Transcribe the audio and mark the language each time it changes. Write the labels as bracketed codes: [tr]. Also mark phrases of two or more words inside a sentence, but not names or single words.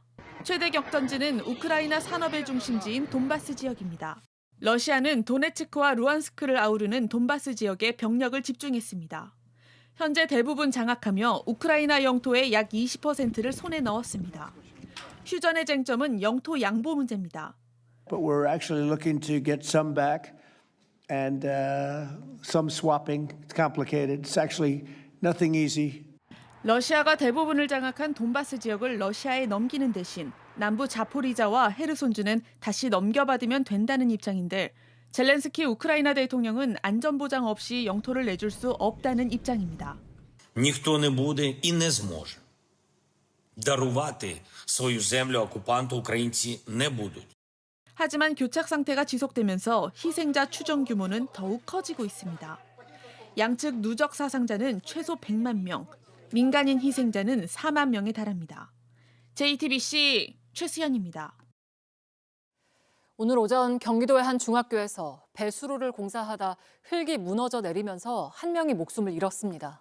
[ko] 최대 격전지는 우크라이나 산업의 중심지인 돈바스 지역입니다. 러시아는 도네츠크와 루안스크를 아우르는 돈바스 지역에 병력을 집중했습니다. 현재 대부분 장악하며 우크라이나 영토의 약 20%를 손에 넣었습니다. 휴전의 쟁점은 영토 양보 문제입니다. [en] But we're actually looking to get some back and some swapping. It's complicated. It's actually nothing easy. [ko] 러시아가 대부분을 장악한 돈바스 지역을 러시아에 넘기는 대신 남부 자포리자와 헤르손주는 다시 넘겨받으면 된다는 입장인데 젤렌스키 우크라이나 대통령은 안전보장 없이 영토를 내줄 수 없다는 입장입니다. [uk] Ніхто не буде і не зможе дарувати свою землю окупанту українці не будуть. [ko] 하지만 교착 상태가 지속되면서 희생자 추정 규모는 더욱 커지고 있습니다. 양측 누적 사상자는 최소 100만 명, 민간인 희생자는 4만 명에 달합니다. JTBC 최수연입니다. 오늘 오전 경기도의 한 중학교에서 배수로를 공사하다 흙이 무너져 내리면서 한 명이 목숨을 잃었습니다.